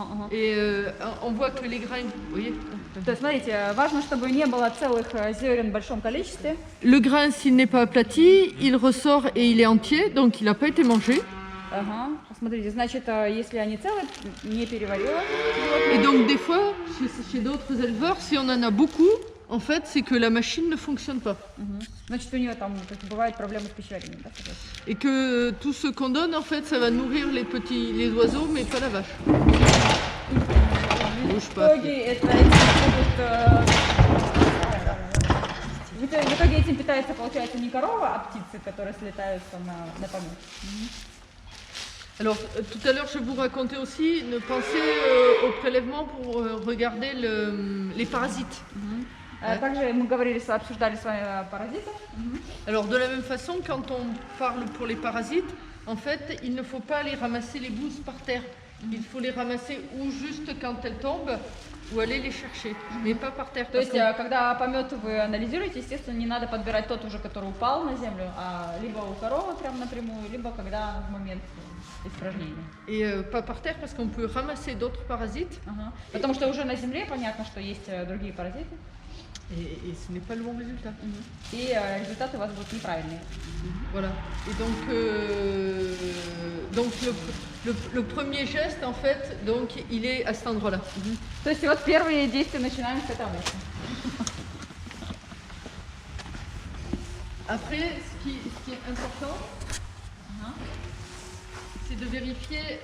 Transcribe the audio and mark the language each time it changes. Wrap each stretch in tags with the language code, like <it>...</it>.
<fr>Et on voit que les grains, vous voyez.</fr> <ru>То есть, смотрите, важно, чтобы не было целых зерен в большом количестве.</ru> <fr>Le grain, s'il n'est pas aplati, il ressort et il est entier, donc il n'a pas été mangé.</fr> <ru>Ага. Смотрите, значит, если они целые, не переварила.</ru> <fr>Et donc des fois, chez d'autres éleveurs, si on en a beaucoup, en fait, c'est que la machine ne fonctionne pas.</fr> <ru>Значит, у нее там бывают проблемы с пищеварением, да?</ru> <fr>Et que tout ce qu'on donne, en fait, ça va nourrir les oiseaux, mais pas la vache. Bouge</fr> <ru>В</ru> <fr>pas.</fr> <ru>итоге этим питается, получается, не корова, а птицы, которые слетаются на помет.</ru> <fr>Alors, tout à l'heure, je vous racontais aussi, ne pensez au prélèvement pour regarder les parasites.</fr> <ru>Также мы обсуждали с вами паразитов.</ru> <fr>Alors, de la même façon, quand on parle pour les parasites, en fait, il ne faut pas les ramasser les bouses par terre. Il faut les ramasser ou juste quand elles tombent, ou aller les chercher, mais pas par terre.</fr> <ru>То есть, когда помет вы анализируете, естественно, не надо подбирать тот уже, который упал на землю, а либо у коровы прям напрямую, либо когда в момент испражнения.</ru> <fr>Et pas par terre parce qu'on peut ramasser d'autres parasites.</fr> <ru>Потому что уже на земле понятно, что есть другие паразиты.</ru> <fr>Et ce n'est pas le bon résultat.</fr> <ru>И результаты у вас будут неправильные.</ru> <fr>Voilà. Et donc le premier geste, en fait, donc, il est à cet endroit-là.</fr> <ru>То есть вот первые действия начинаем с этого места.</ru> <fr>Après, ce qui est important, c'est de vérifier</fr>